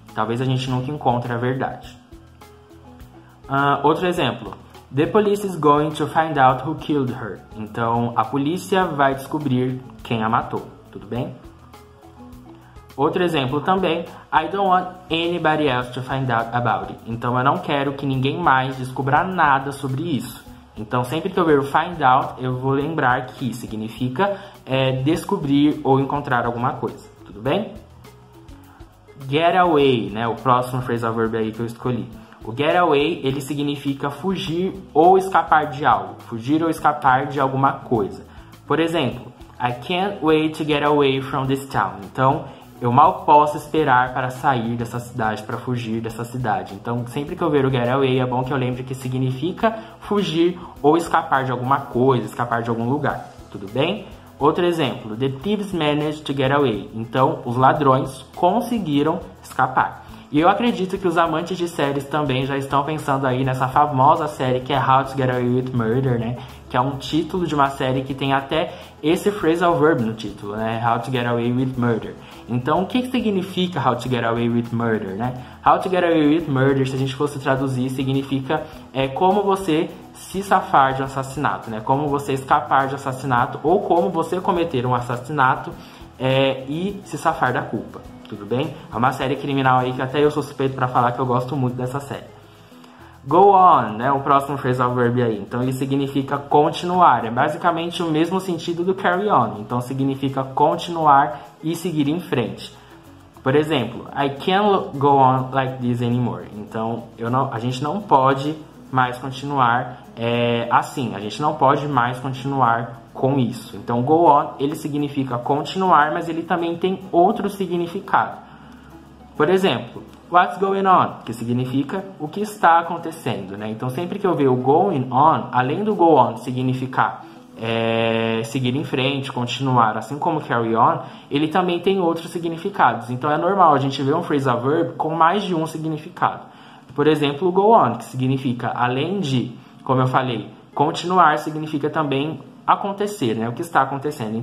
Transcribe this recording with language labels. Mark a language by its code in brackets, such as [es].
[pt] Talvez a gente nunca encontre a verdade. Outro exemplo, [en] the police is going to find out who killed her. [pt] Então, a polícia vai descobrir quem a matou, tudo bem? Outro exemplo também, [en] I don't want anybody else to find out about it. [pt] Então, eu não quero que ninguém mais descubra nada sobre isso. Então, sempre que eu ver o find out, eu vou lembrar que significa descobrir ou encontrar alguma coisa, tudo bem? Get away, né? O próximo phrasal verb aí que eu escolhi. O get away, ele significa fugir ou escapar de algo. Fugir ou escapar de alguma coisa. Por exemplo, [en] I can't wait to get away from this town. [pt] Então, eu mal posso esperar para sair dessa cidade, para fugir dessa cidade. Então, sempre que eu ver o get away, é bom que eu lembre que significa fugir ou escapar de alguma coisa, escapar de algum lugar. Tudo bem? Outro exemplo, [en] the thieves managed to get away. [pt] Então, os ladrões conseguiram escapar. E eu acredito que os amantes de séries também já estão pensando aí nessa famosa série que é How to Get Away with Murder, né? Que é um título de uma série que tem até esse phrasal verb no título, né? How to Get Away with Murder. Então, o que significa How to Get Away with Murder, né? How to Get Away with Murder, se a gente fosse traduzir, significa como você se safar de um assassinato, né? Como você escapar de um assassinato ou como você cometer um assassinato e se safar da culpa. Tudo bem? É uma série criminal aí que até eu sou suspeito para falar que eu gosto muito dessa série. Go on, né? O próximo phrasal verb aí. Então ele significa continuar. É basicamente o mesmo sentido do carry on. Então significa continuar e seguir em frente. Por exemplo, [en] I can't go on like this anymore. [pt] Então a gente não pode mais continuar assim. A gente não pode mais continuar com isso. Então, go on, ele significa continuar, mas ele também tem outro significado. Por exemplo, [en] what's going on? [pt] Que significa o que está acontecendo, né? Então, sempre que eu ver o going on, além do go on significar seguir em frente, continuar, assim como carry on, ele também tem outros significados. Então, é normal a gente ver um phrasal verb com mais de um significado. Por exemplo, o go on, que significa, além de, como eu falei, continuar, significa também acontecer, né? O que está acontecendo.